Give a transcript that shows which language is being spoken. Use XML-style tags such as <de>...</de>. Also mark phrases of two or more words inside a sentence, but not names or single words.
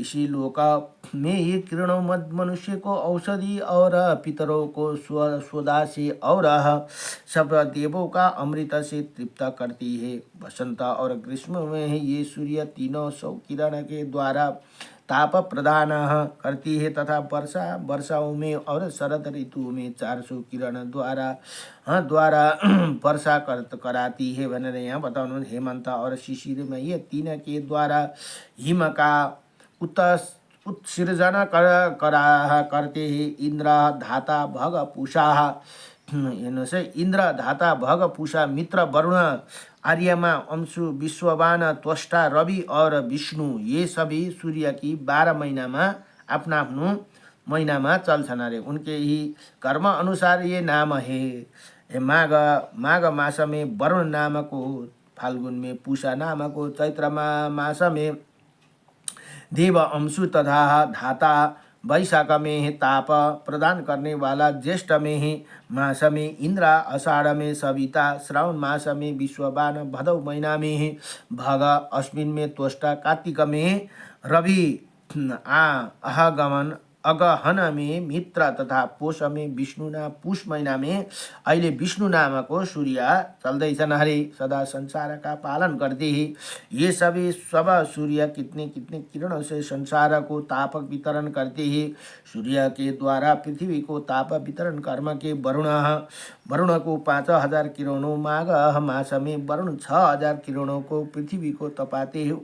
<hi>इसी लोक में ये किरणों मनुष्य को औषधि और पितरों को स्वदा से और सब देवों का अमृत से तृप्त करती है। वसंत और ग्रीष्म में ये सूर्य तीनों सौ किरण के द्वारा ताप प्रदान करती है तथा वर्षाओं में और शरद ऋतु में 400 किरण द्वारा वर्षा कराती है।</hi> <ne>भनेर यहाँ बताउनु</ne> <hi>हेमंत और शिशिर में ये तीन के द्वारा हिम का उत्सृजन करते हैं। इंद्र धाता भग पूषा इंद्र धाता भग पूषा मित्र वरुण आर्यमा अंशु विश्ववान त्वष्टा रवि और विष्णु ये सभी सूर्य की 12</hi> <ne>महीनामा आफ्नो महीनामा चल्छन् अरे।</ne> <hi>उनके ही कर्म अनुसार ये नाम है। माघ मास में वरुण नाम को, फाल्गुन में पूषा नाम को, चैत्र मास में देव अंशु तथा धाता, वैशाख में है ताप प्रदान करने वाला, ज्येष्ठ में है मास में इंद्र, आषाढ़ में सविता, श्रावण मास में विश्ववान, भदौ महीना में है भग, अश्विन में त्वष्टा, कार्तिक में रवि, अगहन में मित्र तथा पौष में विष्णु, पुष महीना में</hi> <ne>अहिले विष्णु नामको सूर्य चल्दैछन् हरे।</ne> <hi>सदा संसार का पालन करते हैं। ये सभी सब सूर्य कितने कितने किरणों से संसार को ताप वितरण करते हैं। सूर्य के द्वारा पृथ्वी को ताप वितरण कर्म के वरुण को 5000 किरणों, माघ मास में वरुण 6000 किरणों को पृथ्वी को तपाते हैं।</hi>